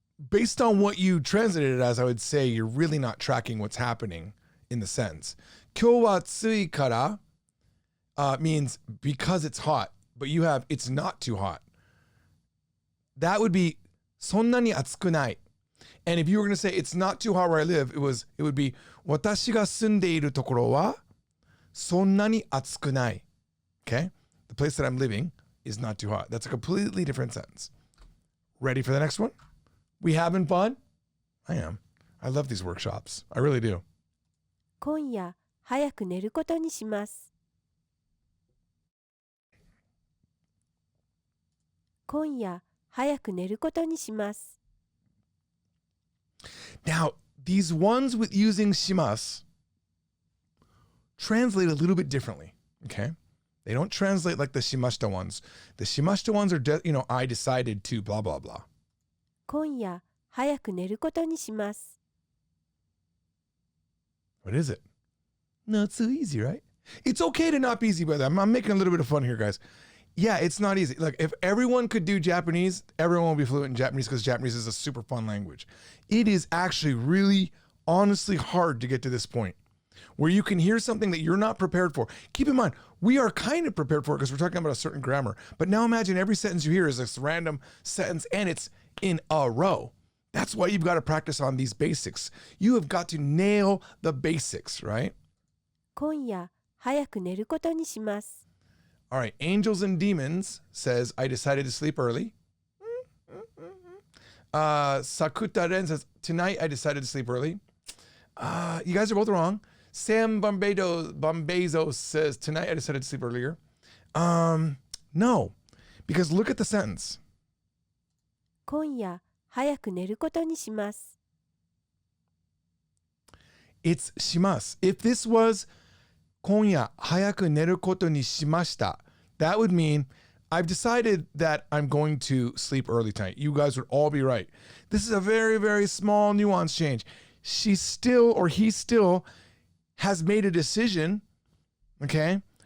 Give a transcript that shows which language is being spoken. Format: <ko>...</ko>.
<en>Based on what you translated it as, I would say you're really not tracking what's happening in the sentence.</en> <ja>今日は暑いから</ja> <en>means because it's hot, but you have it's not too hot. That would be</en> <ja>そんなに暑くない.</ja> <en>And if you were going to say it's not too hot where I live, it would be</en> <ja>私が住んでいるところはそんなに暑くない.</ja> <en>Okay? The place that I'm living is not too hot. That's a completely different sentence. Ready for the next one? We having fun? I am. I love these workshops. I really do.</en> <ja>今夜早く寝ることにします。今夜早く寝ることにします。</ja> <en>Now, these ones with using shimasu translate a little bit differently, okay? They don't translate like the shimashita ones. The shimashita ones are, I decided to blah, blah, blah.</en> <ja>今夜早く寝ることにします。</ja> <en>What is it? Not so easy, right? It's okay to not be easy, brother. I'm making a little bit of fun here, guys. Yeah, it's not easy. Like, if everyone could do Japanese, everyone will be fluent in Japanese because Japanese is a super fun language. It is actually really, honestly hard to get to this point where you can hear something that you're not prepared for. Keep in mind, we are kind of prepared for it because we're talking about a certain grammar. But now imagine every sentence you hear is this random sentence and it's in a row. That's why you've got to practice on these basics. You have got to nail the basics, right?</en> <ja>今夜早く寝ることにします。</ja> <en>All right, Angels and Demons says, I decided to sleep early. Sakuta Ren says, tonight I decided to sleep early. You guys are both wrong. Sam Bombezo says, tonight I decided to sleep earlier. No, because look at the sentence.</en> <ja>今夜早く寝ることにします。</ja> <en>It's shimasu. If this was</en> <ja>今夜早く寝ることにしました,</ja> <en>that would mean I've decided that I'm going to sleep early tonight. You guys would all be right. This is a very, very small nuance change. She still, or he still, has made a decision, okay?</en>